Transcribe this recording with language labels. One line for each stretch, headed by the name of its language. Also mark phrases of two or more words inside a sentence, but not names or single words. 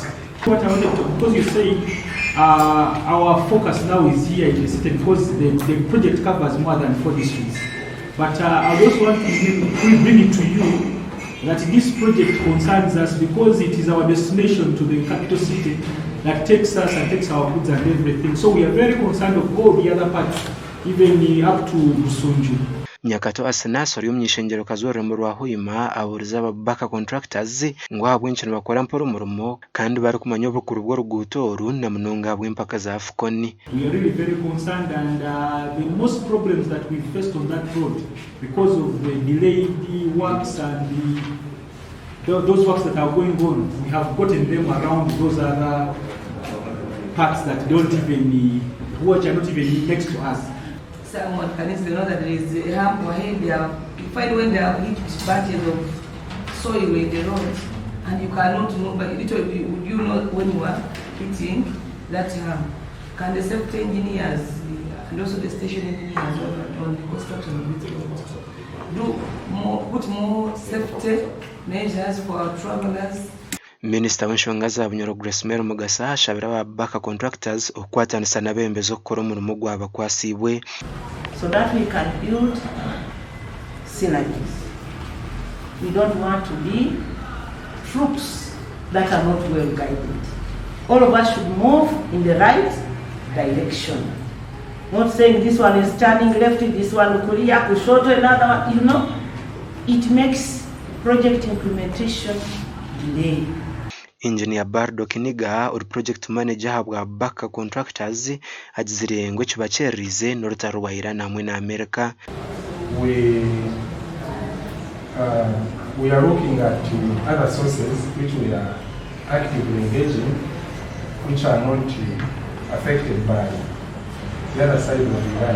English: What I wanted to, because you say our focus now is here in the city because the project covers more than 4 districts. But I also want to bring it to you that this project concerns us because it is our destination to the capital city that takes us and takes our goods and everything. So we are very concerned of all the other parts, even up to Busunju.
Nyoro: Nyakato Asenas ori omwishengero kazorembo rwa Hoima aburiza aba Baka Contractors ngo habw'enki bakora mporo murimo kandi bari kumanya obukuru bw'oruguuto oru na munonga habw'empaka za Afukoni.
English: We are really very concerned and the most problems that we faced on that road because of the delayed works and those works that are going on, we have gotten them around those other parts that don't even watch are not even next to us. Someone can easily know that there is a hump ahead. You find when they have hit batches of soil in the road and you cannot know, but literally would you know when you are hitting that hump? Can the safety engineers and also the station engineers on the construction of it put more safety measures for our travelers?
Nyoro: Minisita w'enshonga za Bunyoro Grace Mary Mugasa ashabira aba Baka Contractors okwatanisa n'abembezi okukora omurimo gw'abakwasiibwe
English: so that we can build synergies. We don't want to be troops that are not well guided. All of us should move in the right direction. Not saying this one is turning left, this one
Swahili: kulia, kushoto,
English: another one, it makes project implementation delay.
Nyoro: Engineer Bardo Kiniga uri
English: project manager
Nyoro: habwa Baka Contractors agizire ngo kibakyerize n'orutarwahira namwe na America.
English: We are looking at other sources which we are actively engaging, which are not affected by the other side of the line.